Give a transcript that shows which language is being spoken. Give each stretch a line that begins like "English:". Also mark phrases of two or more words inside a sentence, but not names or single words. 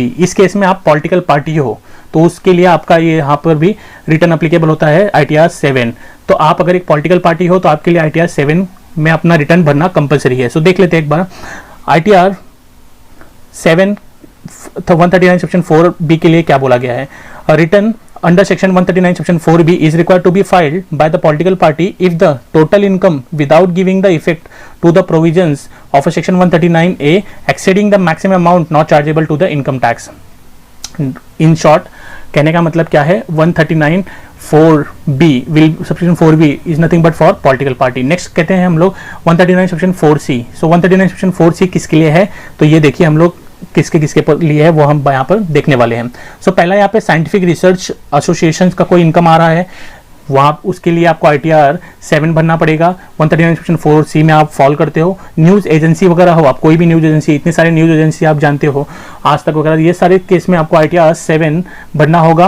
Hindi: इस केस में आप
English: political party
Hindi: हो, तो उसके लिए आपका ये यहाँ पर भी
English: return applicable
Hindi: होता है ITR 7। तो आप अगर एक
English: political party
Hindi: हो तो आपके लिए ITR 7 में अपना रिटर्न भरना कंपलसरी है। सो देख लेते हैं एक बार ITR 7 139 subsection 4B के लिए क्या बोला गया है।
English: रिटर्न under section 139 subsection 4B is required to be filed by the political party if the total income without giving the effect to the provisions of a section 139A exceeding the maximum amount not chargeable to the income tax। in short
Hindi: कहने का मतलब क्या है,
English: 139 4B will subsection 4B is nothing but for political party।
Hindi: next कहते हैं हम लोग 139 subsection 4C। so 139 subsection 4C किसके लिए है, तो ये देखिए हम लोग किसके लिए है वो हम यहाँ पर देखने वाले हैं। सो पहला यहाँ पे
English: scientific research associations
Hindi: का कोई इनकम आ रहा है, वहाँ उसके लिए आपको ITR 7 भरना पड़ेगा। 139 subsection 4C में आप फॉल करते हो।
English: news agency
Hindi: वगैरह हो, आप कोई भी
English: news agency,
Hindi: इतने सारे
English: news agency
Hindi: आप जानते हो, आज तक वगैरह, ये सारे केस में आपको ITR 7 भरना होगा।